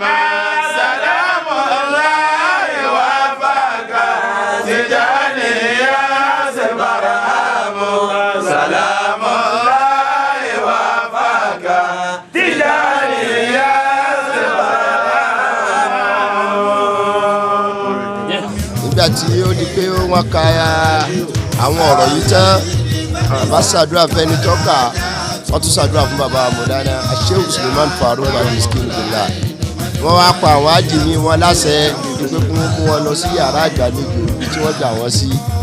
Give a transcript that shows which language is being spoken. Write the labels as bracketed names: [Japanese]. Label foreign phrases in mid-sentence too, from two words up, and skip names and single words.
[Arabic] سلام الله وفاك تجاني يا سبرهام سلام الله وفاك تجاني يا سبرهام [Yoruba] nígbà tí ó di pé wọ́n ka àwọn ọ̀rọ̀ yìí tán bàbá ṣàdúrà fẹ́ni tọ́ka wọ́n tún ṣàdúrà fún bàbá mọ̀lánà Sheikh Suleiman Farouk aliskilila. Wọ́n wá pa àwọn ájìmí wọn láṣẹ pé kí wọ́n mú wọn lọ sí yàrá ìgbàlejò tí wọ́n gbà wọ́n sí.